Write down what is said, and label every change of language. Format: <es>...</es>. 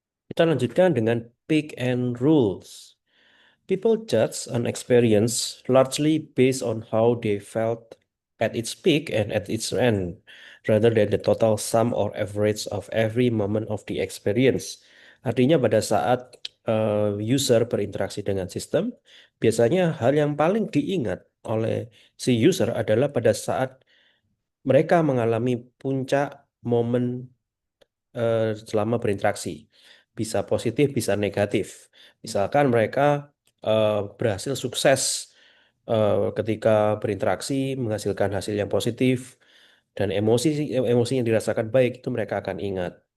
<id>Kita lanjutkan dengan pick and rules.</id> <en>People judge an experience largely based on how they felt at its peak and at its end, rather than the total sum or average of every moment of the experience.</en> <id>Artinya pada saat user berinteraksi dengan sistem, biasanya hal yang paling diingat oleh si user adalah pada saat mereka mengalami puncak momen selama berinteraksi. Bisa positif, bisa negatif. Misalkan mereka berhasil sukses ketika berinteraksi, menghasilkan hasil yang positif, dan emosi yang dirasakan baik itu mereka akan ingat.</id>